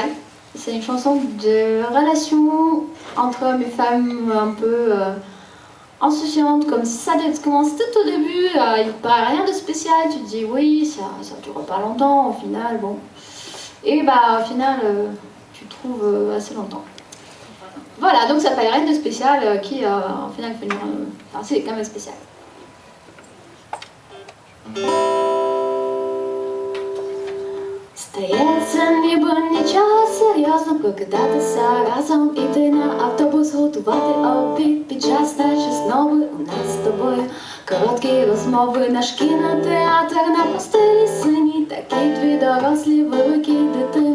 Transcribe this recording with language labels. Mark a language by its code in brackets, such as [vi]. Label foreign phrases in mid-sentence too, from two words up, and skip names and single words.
[fr] C'est une chanson de relation entre hommes et femmes un peu insouciante, comme ça commence tout au début. Il paraît rien de spécial, tu te dis oui, ça ne dure pas longtemps, au final, bon. Et au final, tu trouves assez longtemps. Voilà, donc ça s'appelle Rien de spécial, qui au final fait c'est quand même spécial. [uk] Здається, ніби нічого серйозно прокидатися разом, іти на автобус, готувати обід під час наче знову у нас з тобою короткі розмови, наш кінотеатр на постелі синій, такі дві дорослі великі дитини.